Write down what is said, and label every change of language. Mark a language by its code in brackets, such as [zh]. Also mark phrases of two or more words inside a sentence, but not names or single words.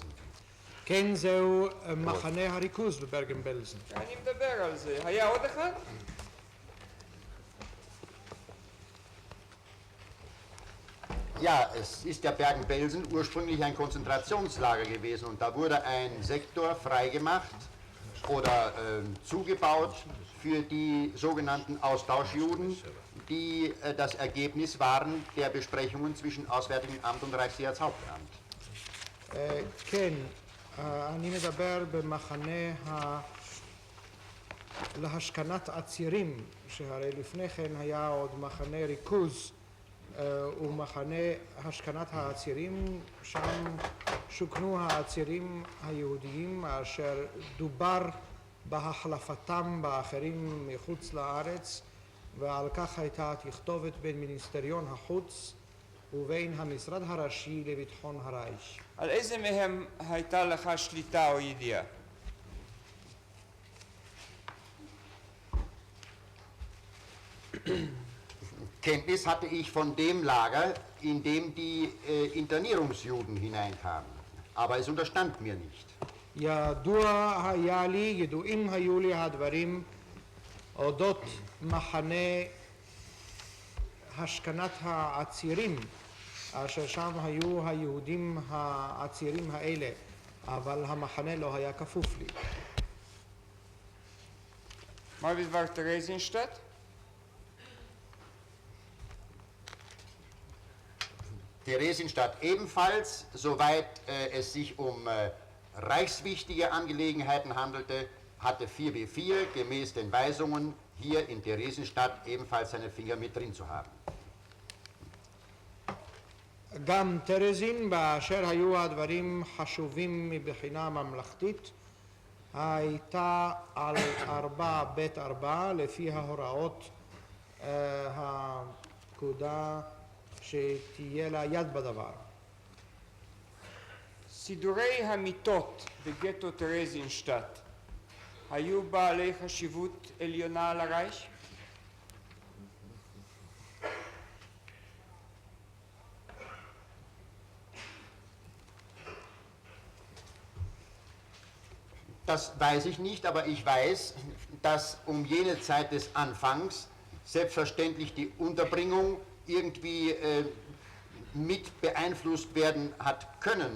[he] כן, זהו מחנה הריכוז בברגן-בלזן. אני מדבר על זה. היה עוד אחד? [de] Ja, es ist ja Bergen-Belsen ursprünglich ein Konzentrationslager gewesen und da wurde ein Sektor freigemacht oder zugebaut für die sogenannten Austauschjuden, die das Ergebnis waren der Besprechungen zwischen Auswärtigem Amt und Reichssicherheitshauptamt. [he] כן, אני מדבר במחנה להשכנת עצירים, שהרי לפני כן היה עוד מחנה ריכוז ומחנה השכנת העצירים, שם שוכנו העצירים היהודיים אשר דובר בהחלפתם באחרים מחוץ לארץ, ועל כך הייתה תכתובת בין מיניסטריון החוץ ובין המשרד הראשי לביטחון הרייך. על איזה מהם הייתה לך שליטה או ידיעה? [de] Kenntnis hatte ich von dem Lager, in dem die Internierungsjuden hineinkamen, aber es unterstand mir nicht. [he] ידועים היו לי הדברים אודות מחנה השכנת העצירים, אשר שם היו היהודים העצירים האלה, אבל המחנה לא היה כפוף לי. מה בדבר טרזינשטט? [de] Theresienstadt ebenfalls, soweit es sich um reichswichtige Angelegenheiten handelte, hatte 4W4 gemäß den Weisungen hier in Theresienstadt ebenfalls seine Finger mit drin zu haben. [he] גם טרזין, באשר היו הדברים חשובים מבחינה ממלכתית, הייתה על 4ב4 לפי ההוראות הפקודה שתהיה לה יד בדבר. סידורי המיטות בגטו טרזינשטט היו בעלי חשיבות עליונה לרייך? [de] Das weiß ich nicht, aber ich weiß, dass um jene Zeit des Anfangs selbstverständlich die Unterbringung irgendwie mit beeinflusst werden hat können.